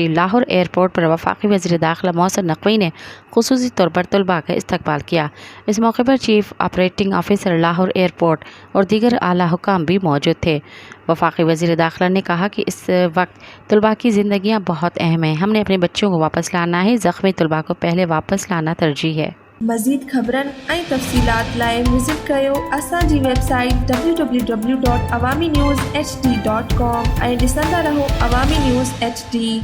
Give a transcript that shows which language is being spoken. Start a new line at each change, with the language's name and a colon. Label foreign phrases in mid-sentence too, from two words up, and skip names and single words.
Urdu: لاہور ایئرپورٹ پر وفاقی وزیر داخلہ محسن نقوی نے خصوصی طور پر طلباء کا استقبال کیا۔ اس موقع پر چیف آپریٹنگ آفیسر لاہور ایئرپورٹ اور دیگر اعلیٰ حکام بھی موجود تھے۔ وفاقی وزیر داخلہ نے کہا کہ اس وقت طلباء کی زندگیاں بہت اہم ہیں۔ ہم نے اپنے بچوں کو واپس لانا ہے۔ زخمی طلباء کو پہلے واپس لانا ترجیح ہے۔
Sindhi: مزید خبرن ऐं तफ़सीलात लाइ विज़िट कयो असांजी वेबसाइट www.awamiNewsHD.com ऐं ॾिसंदा रहो अवामी न्यूज़ HD।